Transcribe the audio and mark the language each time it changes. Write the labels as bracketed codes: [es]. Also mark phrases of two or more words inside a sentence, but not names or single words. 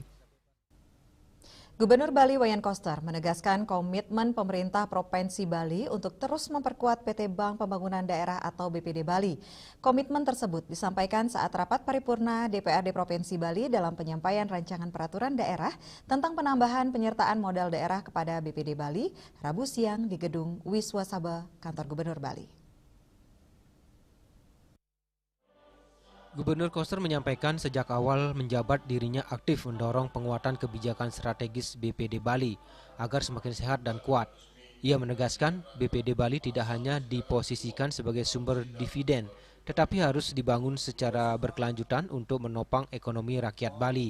[id] Gubernur Bali Wayan Koster menegaskan komitmen pemerintah Provinsi Bali untuk terus memperkuat PT Bank Pembangunan Daerah atau BPD Bali. Komitmen tersebut disampaikan saat rapat paripurna DPRD Provinsi Bali dalam penyampaian rancangan peraturan daerah tentang penambahan penyertaan modal daerah kepada BPD Bali, Rabu siang di Gedung Wiswasaba, Kantor Gubernur Bali. Gubernur Koster menyampaikan sejak awal menjabat dirinya aktif mendorong penguatan kebijakan strategis BPD Bali agar semakin sehat dan kuat. Ia menegaskan BPD Bali tidak hanya diposisikan sebagai sumber dividen, tetapi harus dibangun secara berkelanjutan untuk menopang ekonomi rakyat Bali.